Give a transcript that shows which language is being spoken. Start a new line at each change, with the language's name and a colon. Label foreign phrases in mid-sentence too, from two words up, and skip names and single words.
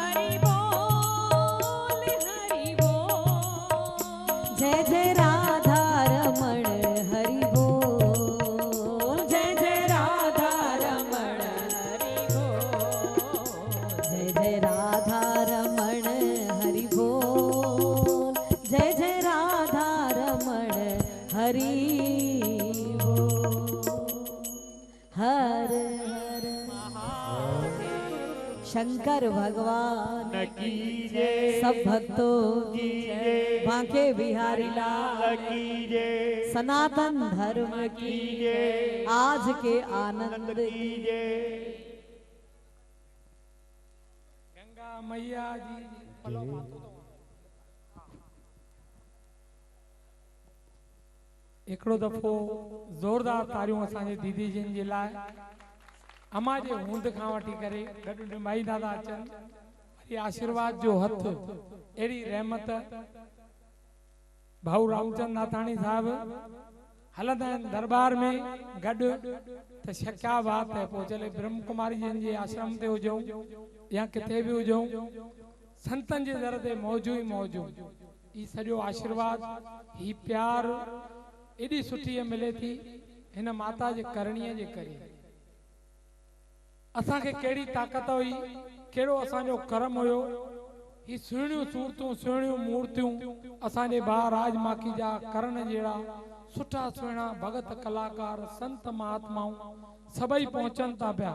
Hindi: जय जय राधा रमण हरि बोल जय जय राधा रमण हरि बोल जय जय राधा रमण हरि बोल जय जय राधा रमण हरि बोल हर हर शंकर भगवान की जय सब भक्तों की जय बांके बिहारी लाल की जय सनातन धर्म की जय आज के आनंद की जय
Sindhi: गंगा मैया जी फलो मातो हिकिड़ो दफ़ो ज़ोरदार तारियूं असांजे दीदी जिन जे लाइ अमा जे हूंद खां वठी करे गॾु निभाईंदा था अचनि वरी आशीर्वाद जो हथ अहिड़ी रहमत भाऊ रामचंद नाथाणी साहब हलंदा आहिनि दरबार में गॾु त
Hindi: क्या बात है
Sindhi: पोइ चले ब्रह्म कुमारी जिन जे आश्रम ते हुजूं या किथे बि हुजूं संतनि जे दर ते मौजू ई मौजू ई सॼो आशीर्वाद ही प्यार एॾी सुठी मिले थी हिन माता जे करणीअ जे करे असांखे कहिड़ी ताक़त हुई कहिड़ो असांजो कर्म हुयो ही सुहिणियूं सूरतूं सुहिणियूं मूर्तियूं असांजे भाउ राजमाखी जा करण जहिड़ा सुठा सुहिणा भगत कलाकार संत महात्माऊं सभई पहुचनि था पिया